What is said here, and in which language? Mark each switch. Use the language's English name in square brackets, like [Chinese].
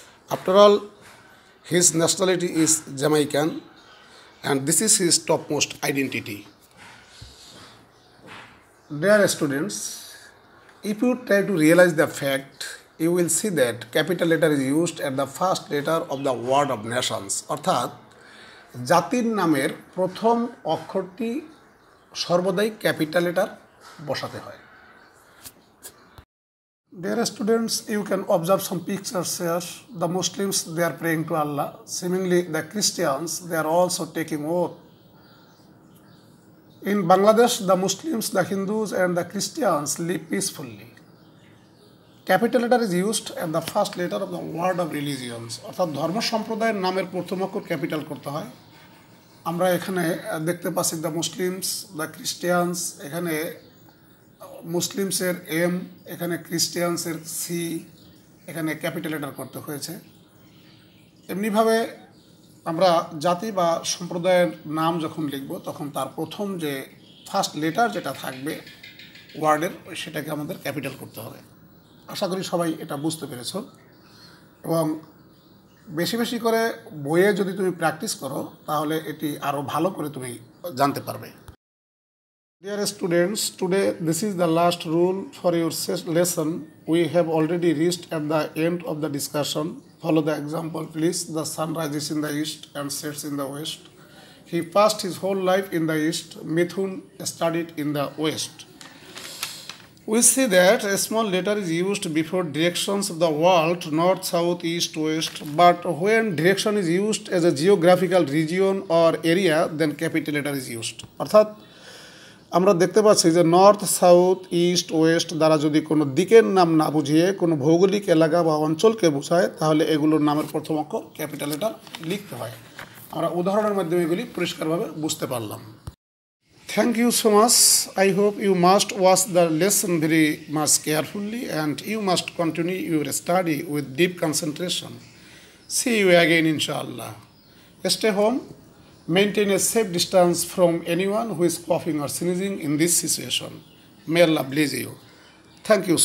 [English] After all, his nationality is Jamaican and this is his topmost identity. Dear students, if you try to realize the fact, you will see that capital letter is used at the first letter of the word of nations. [Bangla] অর্থাৎ জাতির নামের প্রথম অক্ষরটি সর্বদাই capital letter বসাতে হয়। [English] Dear students, you can observe some pictures here. The Muslims, they are praying to Allah. Seemingly the Christians, they are also taking oath. In Bangladesh, the Muslims, the Hindus and the Christians live peacefully. Capital letter is used at the first letter of the word of religions. [Bangla] অর্থাৎ ধর্ম সম্প্রদায়ের নামের প্রথম অক্ষর capital করতে হয়। আমরা এখানে দেখতে পাচ্ছি দ্য মুসলিমস, দ্য ক্রিস্টিয়ানস, এখানে মুসলিমসের এম, এখানে ক্রিস্টিয়ানসের সি, এখানে ক্যাপিটাল লেটার করতে হয়েছে। এমনিভাবে আমরা জাতি বা সম্প্রদায়ের নাম যখন লিখব তখন তার প্রথম যে ফার্স্ট লেটার যেটা থাকবে ওয়ার্ডের সেটাকে আমাদের ক্যাপিটাল করতে হবে। আশা করি সবাই এটা বুঝতে পেরেছ এবং বেশি বেশি করে বইয়ে যদি তুমি প্র্যাকটিস করো তাহলে এটি আরও ভালো করে তুমি জানতে পারবে। [English] Dear students, today this is the last rule for your lesson. We have already reached at the end of the discussion. Follow the example please. The sun rises in the east and sets in the west. He passed his whole life in the east. Mithun studied in the west. We see that a small letter is used before directions of the world, north, south, east, west. But when direction is used as a geographical region or area, then capital letter is used. [Bangla] অর্থাৎ আমরা দেখতে পাচ্ছি যে north, south, east, West দ্বারা যদি কোনো দিকের নাম না বুঝিয়ে কোনো ভৌগোলিক এলাকা বা অঞ্চলকে বোঝায় তাহলে এগুলোর নামের প্রথম অক্ষর ক্যাপিটাল লেটার লিখতে হয়। আমরা উদাহরণের মাধ্যমে এগুলি পরিষ্কারভাবে বুঝতে পারলাম। [English] Thank you so much. I hope you must watch the lesson very much carefully and you must continue your study with deep concentration. See you again inshallah. Stay home. Maintain a safe distance from anyone who is coughing or sneezing in this situation. May Allah bless you. Thank you.